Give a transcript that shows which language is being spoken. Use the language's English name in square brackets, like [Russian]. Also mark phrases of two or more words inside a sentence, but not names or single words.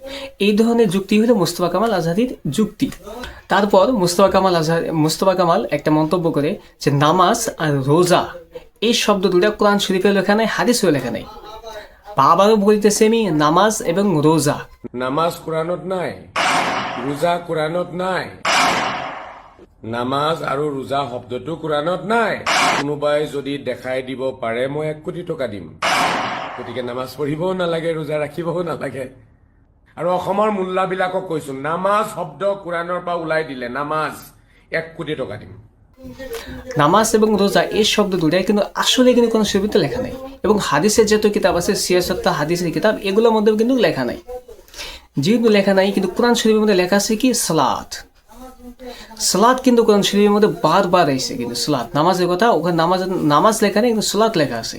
[Bangla] এই ধরনের যুক্তি হলো মোস্তফা কামাল আজহারির যুক্তি। তারপর মোস্তফা কামাল একটা মন্তব্য করে যে নামাজ আর রোজা, এই শব্দ দুটা কোরআন শরীফে লেখা নাই, হাদিসেও লেখা নাই। বাবারও বলতেছে আমি, নামাজ এবং রোজা। [Assamese] নামাজ কোরআনত নাই, ৰোজা কোরআনত নাই, নামাজ আৰু ৰোজা শব্দটো কোরআনত নাই। কোনোবাই যদি দেখাই দিব পাৰে মই 1 কোটি টকা দিম। গতিকে নামাজ পঢ়িবও নালাগে, ৰোজা ৰাখিবও নালাগে। আৰু অসমৰ মোল্লাবিলাকক কৈছো, নামাজ শব্দ কোরআনৰ পৰা ওলাই দিলে নামাজ 1 কোটি টকা দিম। [Bangla] নামাজ এবং রোজা এই শব্দ দুটাই কিন্তু আসলে কিন্তু কোনো শরীফে লেখা নাই, এবং হাদিসের যত কিতাব আছে, সিয়াসত্তা হাদিসের কিতাব, এগুলোর মধ্যেও কিন্তু লেখা নাই। যেহেতু লেখা নাই, কিন্তু কোরআন শরীফের মধ্যে লেখা আছে কি সালাত। সালাত কিন্তু কোরআন শরীফের মধ্যে বারবার আইছে, কিন্তু সালাত নামাজের কথা, ওখানে নামাজ লেখা নেই, কিন্তু সালাত লেখা আছে।